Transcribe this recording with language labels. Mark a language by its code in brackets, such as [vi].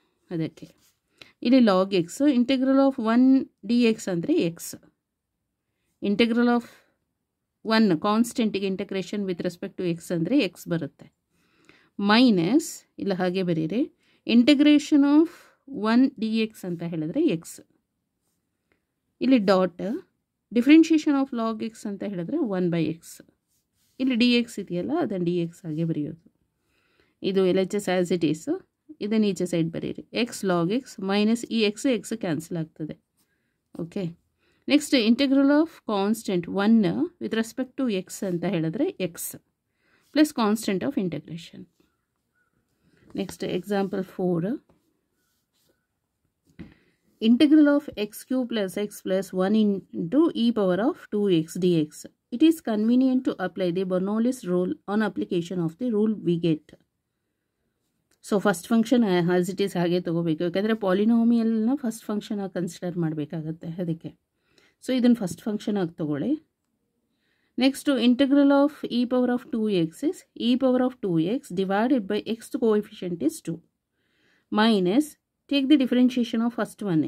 [kn] ಅದಕ್ಕೆ ಇಲ್ಲಿ log X, integral of 1 dx ಅಂದರೆ X, integral of 1 ಕಾನ್ಸ್ಟೆಂಟಿಗೆ integration with respect to X ಅಂದರೆ X ಬರುತ್ತೆ, ಮೈನಸ್ ಇಲ್ಲ ಹಾಗೆ ಬರೀರಿ ಇಂಟಗ್ರೇಷನ್ ಆಫ್ 1 dx ಅಂತ ಹೇಳಿದ್ರೆ ಎಕ್ಸ್, ಇಲ್ಲಿ dot differentiation of log X ಅಂತ ಹೇಳಿದ್ರೆ 1/x, ಇಲ್ಲಿ dx ಇದೆಯಲ್ಲ ಅದನ್ನು dx ಹಾಗೆ ಬರೆಯೋದು. ಇದು LHS ಆ್ಯಸ್ ಇಟ್ ಈಸ್, ಇದನ್ನು ಈಚೆ ಸೈಡ್ ಬರೀರಿ, ಎಕ್ಸ್ ಲಾಗ್ ಎಕ್ಸ್ ಮೈನಸ್ ಈ ಎಕ್ಸ್ ಕ್ಯಾನ್ಸಲ್ ಆಗ್ತದೆ. [en] okay, next integral of constant 1 with respect to x [kn] ಅಂತ ಹೇಳಿದ್ರೆ [en] X, plus constant of integration. Next example 4. Integral of x cube plus x plus 1 into e power of 2x dx. It is convenient to apply the Bernoulli's rule on application of the rule we get. So first function as it is [kn] ಹಾಗೆ ತಗೋಬೇಕು, ಯಾಕಂದರೆ ಪಾಲಿನಾಮಿಯಲ್ನ first function ಆಗಿ consider ಮಾಡಬೇಕಾಗತ್ತೆ ಅದಕ್ಕೆ. [en] So ಇದನ್ನು first function ಆಗಿ ತಗೊಳ್ಳಿ. Next integral of e power of 2x is e power of 2x divided by x coefficient is 2 minus take the differentiation of first one.